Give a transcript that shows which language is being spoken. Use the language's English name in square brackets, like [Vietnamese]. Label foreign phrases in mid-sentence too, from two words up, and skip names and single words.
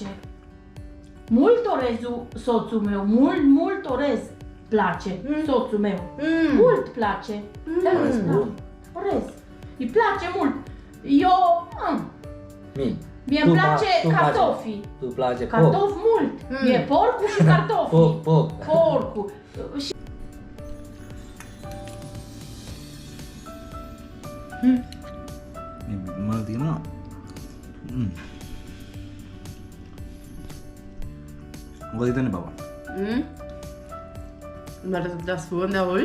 [Romanian] Mult orezul soțul meu, mult orez place soțul meu. Mult place. Orez. Îi place mult. Eu, mie îmi place cartofii. Tu place Cartofi mult. Mie porcul și cartofii. Porcul. Și [Sinhala] මල් තියෙනවා. මොකද හිතන්නේ බබා? මට සුද්දා සුවඳවල්.